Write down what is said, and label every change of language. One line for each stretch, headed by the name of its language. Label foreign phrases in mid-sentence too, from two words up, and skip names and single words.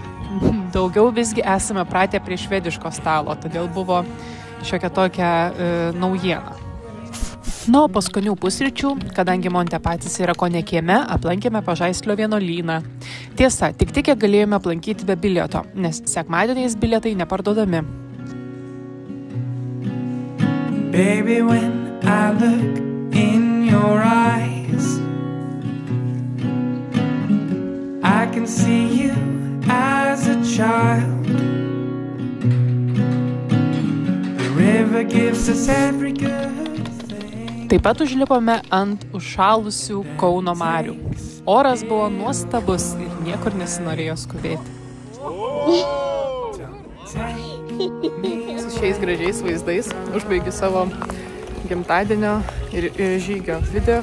Lithuanian: Daugiau visgi esame pratę prie švediško stalo, todėl buvo šiokia tokia naujiena. Na, o po skanių pusryčių, kadangi Montepatės yra kone kieme, aplankėme Pažaislio vienuolyną. Tiesa, tik kiek galėjome aplankyti be bilieto, nes sekmadieniais bilietai neparduodami.
English: Baby, when I look in your eyes, I can see you as a child. The river gives us every good thing.
Lithuanian: Taip pat užlipome ant užšalusių Kauno marių. Oras buvo nuostabus ir niekur nesinorėjo skubėti. Su šiais gražiais vaizdais užbaigiu savo gimtadienio ir žygio video.